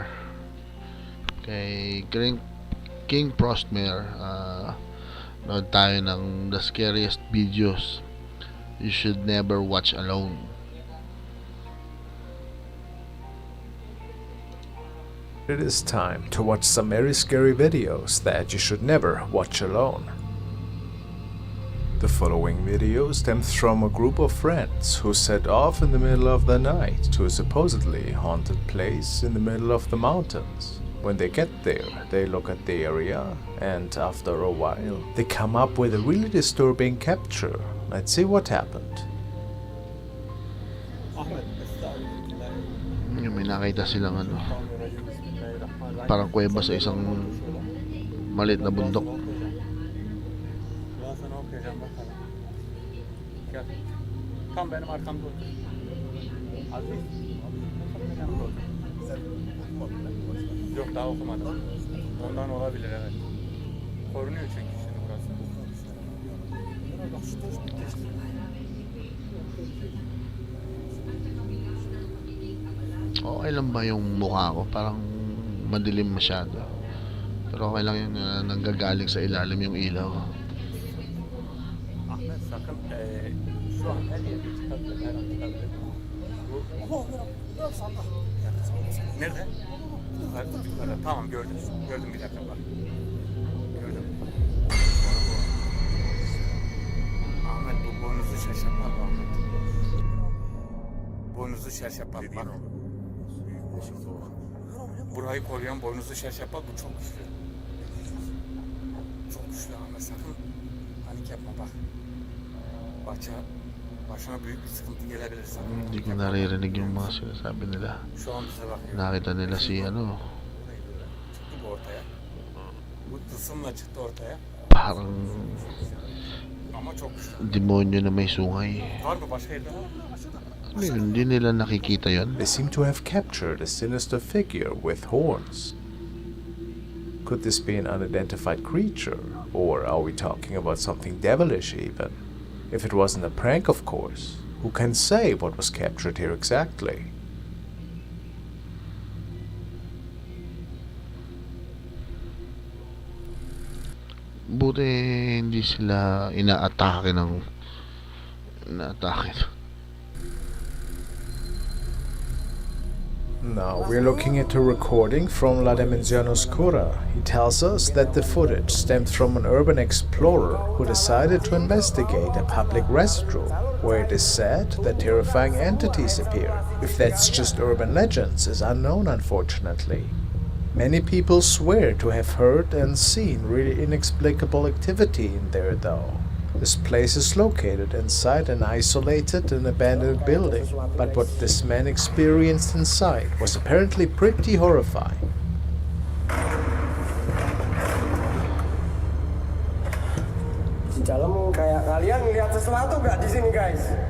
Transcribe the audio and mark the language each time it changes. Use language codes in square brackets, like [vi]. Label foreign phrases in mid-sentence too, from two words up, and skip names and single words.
[tl] Kay King Frostmare, nood tayo ng [en] the scariest videos you should never watch alone. It is time to watch some very scary videos that you should never watch alone. The following video stems from a group of friends who set off in the middle of the night to a supposedly haunted place in the middle of the mountains. When they get there, they look at the area, and after a while, they come up with a really disturbing capture. Let's see what happened. [tl] May nakita silang parang kuweba sa isang maliit na bundok. [tr] Tam benim arkamda otur. Aziz. Yok daha okumadım. Ondan olabilir evet. Korunuyor çünkü şimdi burası. [tl] Okay lang ba yung mukha ko? Parang madilim masyado. Pero okay lang yung nanggagaling sa ilalim yung ilaw. [tr] Ahmet sakın şu an her yerde çıkabilir, her an çıkabilir. Nerede? Yukarıda. Tamam gördüm. Gördüm bir dakika bak. Gördüm. Ahmet bu boynuzu şaşırtmalı Ahmet. Boynuzu şaşırtmalı bak. Burayı koruyan boynuzu şaşırtmalı bu çok güçlü. Çok güçlü Ahmet sakın panik yapma bak. Başına büyük bir sıkıntı gelebilir sana. [tl] Hindi ko naririnig yung mga sinasabi nila. [tr] Şu an bize bakıyor. [tl] Nakita nila si [tr] Çıktı bu ortaya. Bu tılsımla çıktı ortaya. [tl] parang [tr] Ama çok güçlü. [tl] demonyo na may sungay. [tr] Var mı başka yerde? [tl] Ano yun? Hindi nila nakikita yun? [en] They seem to have captured a sinister figure with horns. Could this be an unidentified creature, or are we talking about something devilish even? If it wasn't a prank, of course. Who can say what was captured here exactly? [tl] Buti hindi sila inaatake. [en] Now we're looking at a recording from La Dimensione Oscura. He tells us that the footage stemmed from an urban explorer who decided to investigate a public restroom where it is said that terrifying entities appear. If that's just urban legends is unknown, unfortunately. Many people swear to have heard and seen really inexplicable activity in there though. This place is located inside an isolated and abandoned building, but what this man experienced inside was apparently pretty horrifying. [id] Di dalam kayak kalian ngeliat sesuatu nggak di sini guys?